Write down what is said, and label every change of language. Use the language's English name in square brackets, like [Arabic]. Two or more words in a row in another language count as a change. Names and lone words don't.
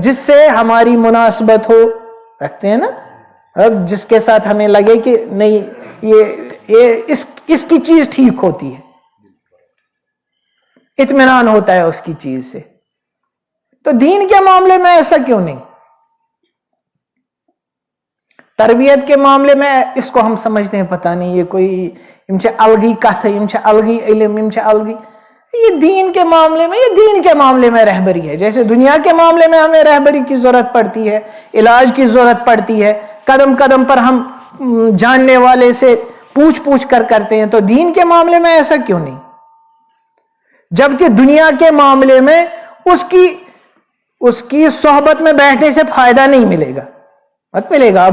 [Urdu] جس سے ہماری مناسبت ہو، رکھتے ہیں نا. اب جس کے ساتھ ہمیں لگے کہ نہیں یہ اس کی چیز ٹھیک ہوتی ہے، اطمینان ہوتا ہے اس کی چیز سے. تو دین کے معاملے میں ایسا کیوں نہیں؟ تربیت کے معاملے میں اس کو ہم سمجھتے ہیں پتہ نہیں یہ کوئی امچہ الگی کتھ، امچہ الگی علم، امچہ الگی. یہ دین کے معاملے میں، یہ دین کے معاملے میں رہبری ہے. جیسے دنیا کے معاملے میں ہمیں رہبری کی ضرورت پڑتی ہے، علاج کی ضرورت پڑتی ہے، قدم قدم پر ہم جاننے والے سے پوچھ کر کرتے ہیں، تو دین کے معاملے میں ایسا کیوں نہیں؟ جبکہ دنیا کے معاملے میں اس کی صحبت میں بیٹھنے سے فائدہ نہیں ملے گا، مت ملے گا.